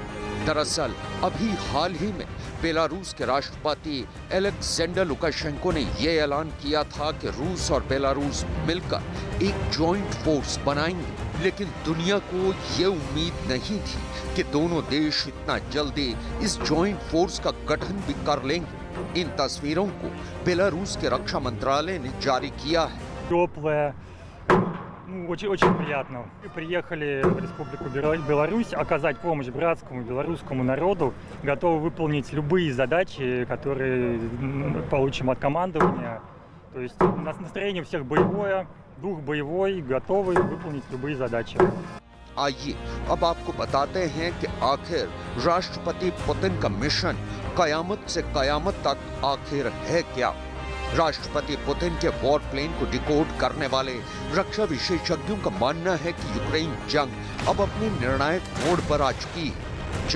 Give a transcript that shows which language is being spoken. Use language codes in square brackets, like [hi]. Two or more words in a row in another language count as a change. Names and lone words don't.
[hi] दरअसल अभी हाल ही में बेलारूस के राष्ट्रपति अलेक्जेंडर लुकाशेंको ने यह ऐलान किया था कि रूस और बेलारूस मिलकर एक [en] joint force [hi] बनाएंगे, लेकिन दुनिया को ये उम्मीद नहीं थी कि दोनों देश इतना जल्दी इस [en] joint force [hi] का गठन भी कर लेंगे। इन तस्वीरों को बेलारूस के रक्षा मंत्रालय ने जारी किया है। [ru] Теплое, очень приятно. Мы приехали в Республику Беларусь оказать помощь братскому белорусскому народу, готовы выполнить любые задачи, которые получим от командования. То есть у нас настроение всех боевое, дух боевой, готовы выполнить любые задачи. [hi] आइए अब आपको बताते हैं कि आखिर राष्ट्रपति पुतिन का मिशन कयामत से कयामत तक आखिर है क्या। राष्ट्रपति पुतिन के [en] war plan [hi] को डिकोड करने वाले रक्षा विशेषज्ञों का मानना है कि यूक्रेन जंग अब अपने निर्णायक मोड़ पर आ चुकी है।